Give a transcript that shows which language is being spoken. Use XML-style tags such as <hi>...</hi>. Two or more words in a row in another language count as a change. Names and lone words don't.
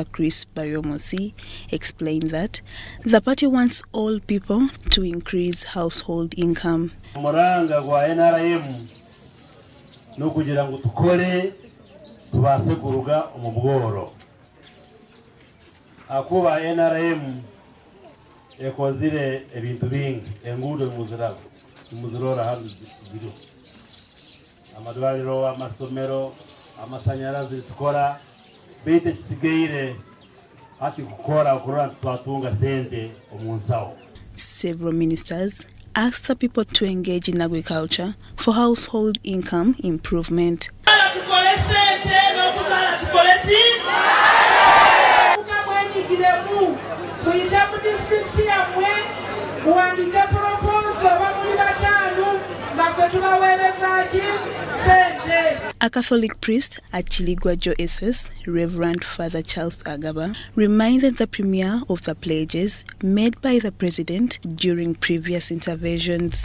<en>Chris Bariomosi, explained that the party wants all people to increase household income.</en> <nyn>Muranga gwa NRM n'okugira ngu tukole tubaase kuruga omu bworo. Akuba NRM ekozire ebintu bingi, enguudo muzirora hano ziriho. Amadwaliro, amasomero, amasanyarazi tukora, bete kisigaire hati kukora okurora twatunga sente omunsawo.</nyn> <en>Several ministers asked the people to engage in agriculture for household income improvement. A Catholic priest at Chiligwa Joeses, Reverend Father Charles Agaba, reminded the premier of the pledges made by the president during previous interventions.</en>